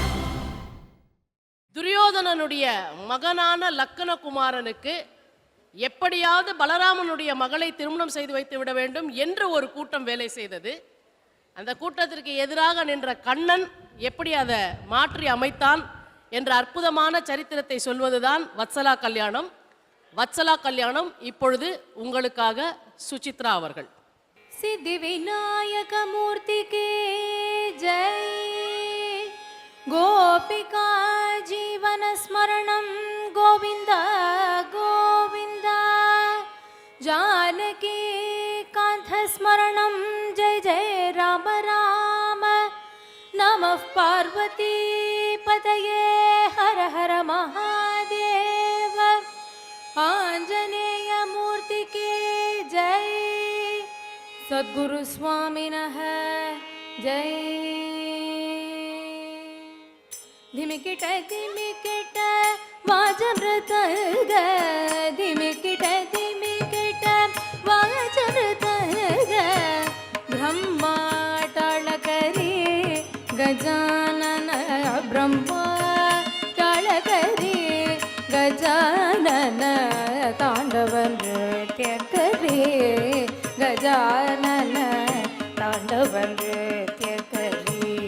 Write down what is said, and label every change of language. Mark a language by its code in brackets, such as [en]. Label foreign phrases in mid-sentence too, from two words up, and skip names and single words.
[ta] துரியோதனனுடைய மகனான லக்கணகுமாரனுக்கு எப்படியாவது பலராமனுடைய மகளை திருமணம் செய்து வைத்து விட வேண்டும் என்று ஒரு கூட்டம் வேலை செய்தது. அந்த கூட்டத்திற்கு எதிராக நின்ற கண்ணன் எப்படி அதை மாற்றி அமைத்தான் என்ற அற்புதமான சரித்திரத்தை சொல்வதுதான் வத்சலா கல்யாணம். வத்சலா கல்யாணம் இப்பொழுது உங்களுக்காக சுசித்ரா அவர்கள். [sa] सिद्धि विनायक मूर्ति के जय, गोपिका जीवन स्मरणं गोविंद गोविंद, जानकी कांत स्मरणं जय जय राम राम, नमः पार्वती पतये हर हर महादेव, आंजनेय मूर्ति के जय, सद्गुरु स्वामिनः जय। [mr] धिमिकिट धिमिकिट वाजमृतंग, धिमिकिट धिमिकिट वाजमृतंग, ब्रह्मा ताळकरी गजानन, ब्रह्मा ताळकरी गजानन, तांडव नृत्यकरी गजानन, तांडव नृत्यकरी,